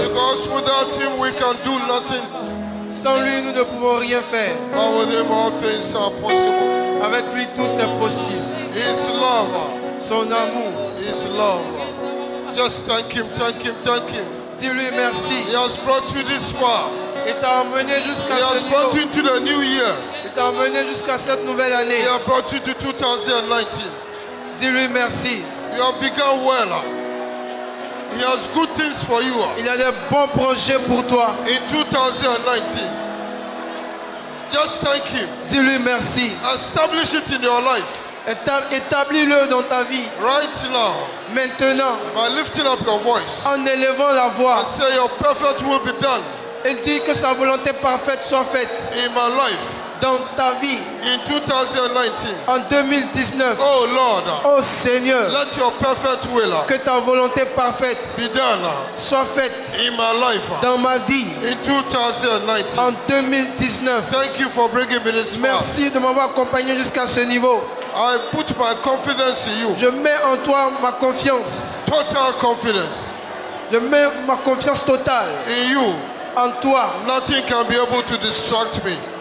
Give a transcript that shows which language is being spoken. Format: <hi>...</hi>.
<en>Because without Him we can do nothing.</en> <fr>Sans lui, nous ne pouvons rien faire.</fr> <en>But with Him all things are possible.</en> <fr>Avec lui, tout est possible.</fr> <en>His love,</en> <fr>Son amour.</fr> <en>His love. Just thank Him, thank Him, thank Him.</en> <fr>Dis-lui merci.</fr> <en>He has brought you this far.</en> <fr>Il t'a emmené jusqu'à</fr> <en>He</en> <fr>ce</fr> <en>has brought</en> <fr>niveau.</fr> <en>you into the new year.</en> <fr>Il t'a emmené jusqu'à cette nouvelle</fr> <en>He</en> <fr>année.</fr> <en>has brought you to 2019.</en> <fr>Dis-lui merci.</fr> <en>You have begun well. He has good things for you</en> <fr>Il a des bons projets pour toi.</fr> <en>in 2019. Just thank Him.</en> <fr>Dis-lui merci.</fr> <en>Establish it in your life</en> <fr>Établis-le dans ta vie.</fr> <en>right now</en> <fr>Maintenant,</fr> <en>by lifting up your voice</en> <fr>en élevant la voix,</fr> <en>and say, your perfect will be done</en> <fr>il dit que sa volonté parfaite soit faite</fr> <en>in my life</en> <fr>dans ta vie</fr> <en>in 2019.</en> <fr>en 2019.</fr> <en>Oh Lord,</en> <fr>Oh Seigneur,</fr> <en>let your perfect will</en> <fr>que ta volonté parfaite</fr> <en>be done</en> <fr>soit faite</fr> <en>in my life</en> <fr>dans ma vie</fr> <en>in 2019.</en> <fr>en 2019.</fr> <en>Thank you for bringing me this far.</en> <fr>Merci de m'avoir accompagné jusqu'à ce niveau.</fr> <en>I put my confidence in you.</en> <fr>Je mets en toi ma confiance.</fr> <en>Total confidence</en> <fr>Je mets ma confiance totale</fr> <en>in you.</en> <fr>en toi.</fr> <en>Nothing can be able to distract me.</en>